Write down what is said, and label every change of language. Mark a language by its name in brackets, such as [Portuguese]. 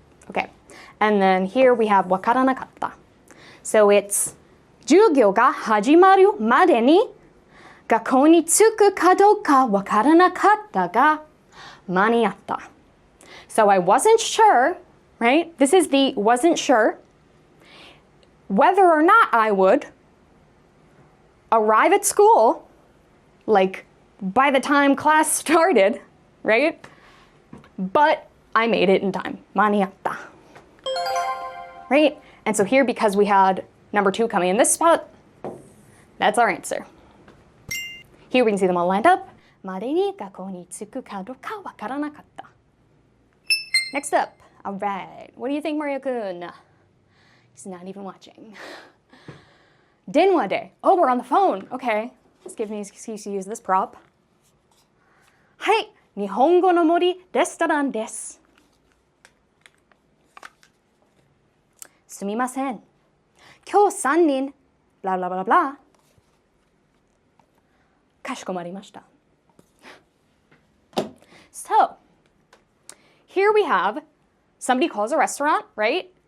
[English] Okay. And then here we have わからなかった. So it's [Japanese] 授業が始まるまでに学校に着くかどうかわからなかったが間に合った. [English] So I wasn't sure, right? This is the wasn't sure whether or not I would arrive at school like by the time class started, right? But I made it in time. [Japanese] 間に合った. [English] Right? And so here, because we had number 2 coming in this spot, that's our answer. Here we can see them all lined up. [Japanese] までに学校に着くかどうかわからなかった. [English] Next up. All right. What do you think, Mario-kun? He's not even watching. [Japanese] 電話で. [English] Oh, we're on the phone. Okay. Let's give me an excuse to use this prop. [Japanese] はい。日本語の森レストランです。すみません。今日3人、blah blah blah blah. かしこまりました. [English] So, here we have somebody calls a restaurant, right?